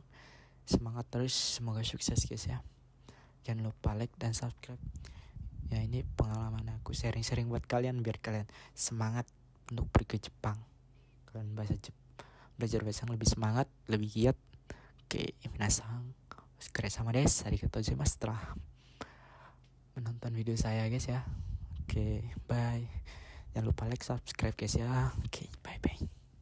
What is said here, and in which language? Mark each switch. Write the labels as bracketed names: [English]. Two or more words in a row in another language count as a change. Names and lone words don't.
[Indonesian] Semangat terus, semoga sukses guys ya. Jangan lupa like dan subscribe ya, ini pengalaman aku sharing-sharing buat kalian biar kalian semangat untuk pergi ke Jepang. Kalian belajar bahasa yang lebih semangat, lebih giat. Oke, [Japanese] 皆さんお疲れ様です、ありがとうございます [Indonesian] setelah menonton video saya guys ya. Oke, bye. Jangan lupa like, subscribe guys ya. Oke, bye-bye.